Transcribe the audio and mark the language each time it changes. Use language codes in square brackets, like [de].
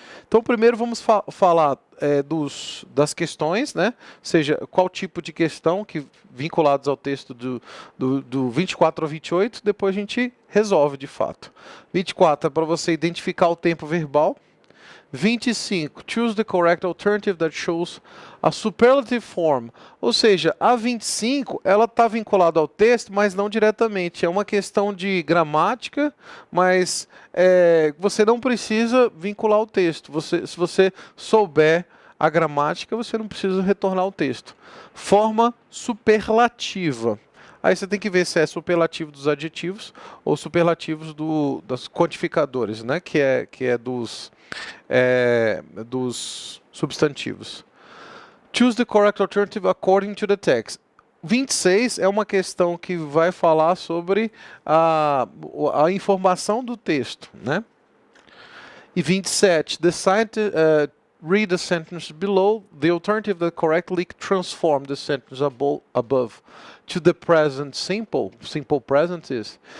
[pt] Então, primeiro vamos falar das questões, né? Ou seja, qual tipo de questão vinculados ao texto do 24 ao 28, depois a gente resolve de fato. 24 é para você identificar o tempo verbal. [en] 25, choose the correct alternative that shows a superlative form. [pt] Ou seja, a 25, ela está vinculada ao texto, mas não diretamente. É uma questão de gramática, mas você não precisa vincular o texto. Se você souber a gramática, você não precisa retornar ao texto. Forma superlativa. Aí você tem que ver se é superlativo dos adjetivos ou superlativos dos quantificadores, né? Que é dos substantivos. [en] Choose the correct alternative according to the text. [pt] 26 é uma questão que vai falar sobre a informação do texto, né? [en] E 27, read the sentence below. The alternative that correctly transform the sentence above to the present simple present is.